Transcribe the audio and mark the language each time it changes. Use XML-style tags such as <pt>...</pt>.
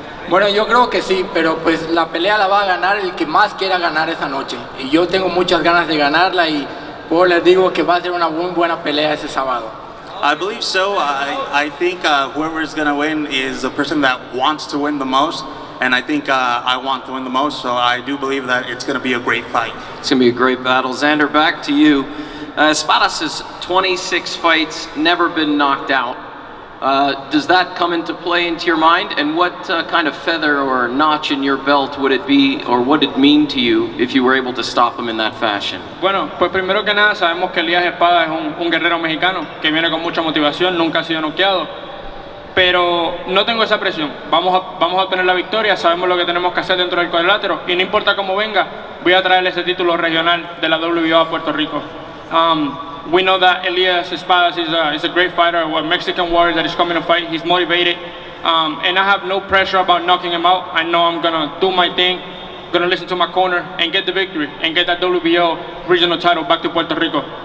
<es>Bueno, yo creo que sí, pero pues la pelea la va a ganar el que más quiera ganar esa noche. Y yo tengo muchas ganas de ganarla y pues les digo que va a ser una muy buena pelea ese sábado.</es> <en>I believe so. I think whoever is going to win is the person that wants to win the most. And I think I want to win the most, so I do believe that it's going to be a great fight. It's going to be a great battle. Xander, back to you. Espadas has 26 fights, never been knocked out. Does that come into play into your mind? And what kind of feather or notch in your belt would it be, or what would it mean to you if you were able to stop him in that fashion?</en> <es>Bueno, pues primero que nada sabemos que Elías Espadas es un guerrero mexicano que viene con mucha motivación, nunca ha sido noqueado. Pero no tengo esa presión, vamos a obtener la victoria, sabemos lo que tenemos que hacer dentro del cuadrilátero y no importa cómo venga, voy a traerle ese título regional de la WBO a Puerto Rico.</es> <en>We know that Elias Espadas is a great fighter, a Mexican warrior that is coming to fight. He's motivated, and I have no pressure about knocking him out. I know I'm gonna do my thing, gonna listen to my corner and get the victory and get that WBO regional title back to Puerto Rico.</en>